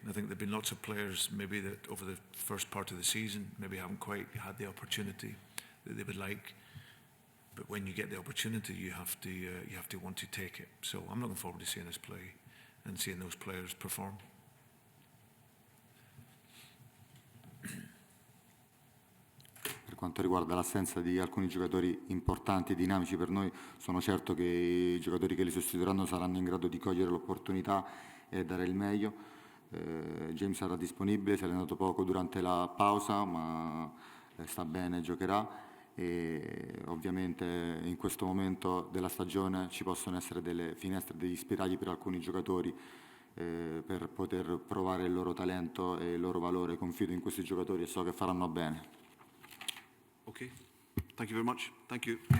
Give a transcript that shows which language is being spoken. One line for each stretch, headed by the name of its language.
English: I think there've been lots of players maybe that over the first part of the season maybe haven't quite had the opportunity that they would like. But when you get the opportunity, you have to want to take it. So I'm looking forward to seeing us play and seeing those players perform.
Italian: Per quanto riguarda l'assenza di alcuni giocatori importanti e dinamici per noi, sono certo che i giocatori che li sostituiranno saranno in grado di cogliere l'opportunità e dare il meglio. James sarà disponibile, si è allenato poco durante la pausa, ma sta bene, giocherà. E ovviamente in questo momento della stagione ci possono essere delle finestre, degli spiragli per alcuni giocatori per poter provare il loro talento e il loro valore. Confido in questi giocatori e so che faranno bene.
English: Okay. Thank you very much. Thank you.